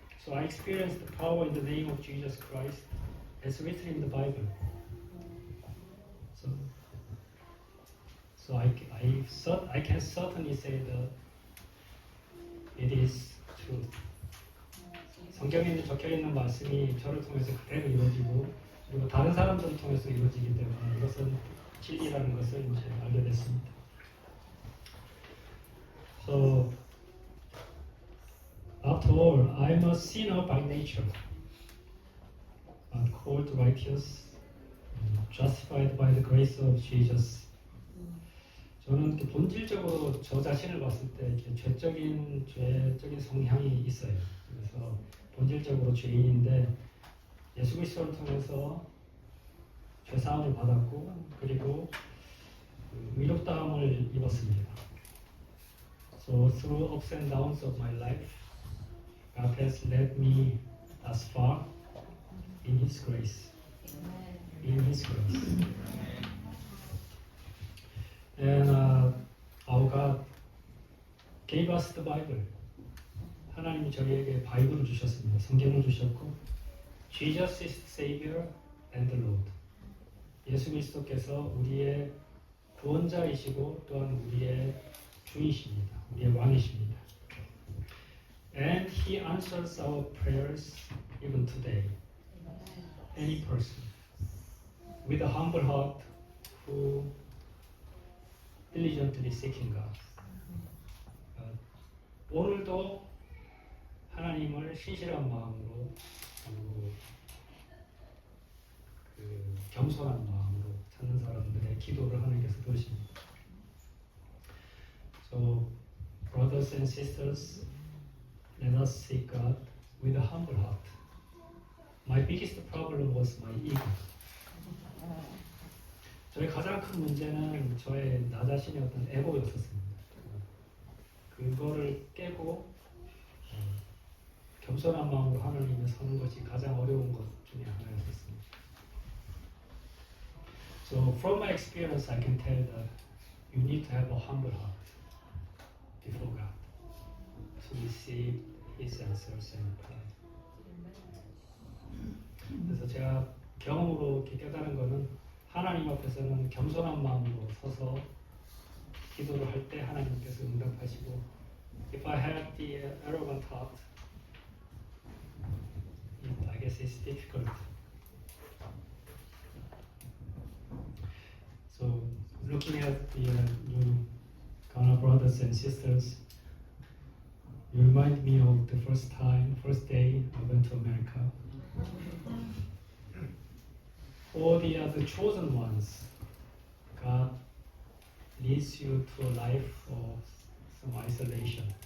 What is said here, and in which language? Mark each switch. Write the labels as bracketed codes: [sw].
[en] So I experienced the power in the name of Jesus Christ as written in the Bible. So I can certainly say that it is truth. [ko] 성경에 적혀 있는 말씀이 저를 통해서 그대로 이루어지고 그리고 다른 사람들을 통해서 이루어지기 때문에 이것은 진리라는 것을 이제 알게 됐습니다. [en] So after all, I'm a sinner by nature, but called righteous, justified by the grace of Jesus. [ko] 저는 본질적으로 저 자신을 봤을 때 이렇게 죄적인 성향이 있어요. 그래서 본질적으로 죄인인데 예수 그리스도를 통해서 죄 사함을 받았고 그리고 의롭다함을 입었습니다. [en] So through ups and downs of my life, God has led me thus far in His grace. In His grace. And our God gave us the Bible. [ko] 하나님이 저희에게 바이블을 주셨습니다. 성경을 주셨고, [en] Jesus is the Savior and the Lord. [ko] 예수 그리스도께서 우리의 구원자이시고 또한 우리의 주이십니다. 우리의 왕이십니다. [en] And He answers our prayers even today. Any person with a humble heart who diligently seeking God. [ko] 오늘도 하나님을 신실한 마음으로 그리고 겸손한 마음으로 찾는 사람들의 기도를 하나님께서 들으십니다. [en] So, brothers and sisters, let us seek God with a humble heart. My biggest problem was my ego. [ko] 저의 가장 큰 문제는 저의 나 자신의 어떤 에고였었습니다. 그거를 깨고 겸손한 마음으로 하나님을 서는 것이 가장 어려운 것 중에 하나였었습니다. [en] So from my experience, I can tell that you need to have a humble heart before God to receive His answers and prayer. [ko] 그래서 제가 경험으로 이렇게 깨달은 것은 하나님 앞에서는 겸손한 마음으로 서서 기도를 할 때 하나님께서 응답하시고 [en] If I have the arrogant heart, I guess it's difficult. So looking at the new Ghana brothers and sisters, you remind me of the first day I went to America. For the chosen ones, God leads you to a life of some isolation.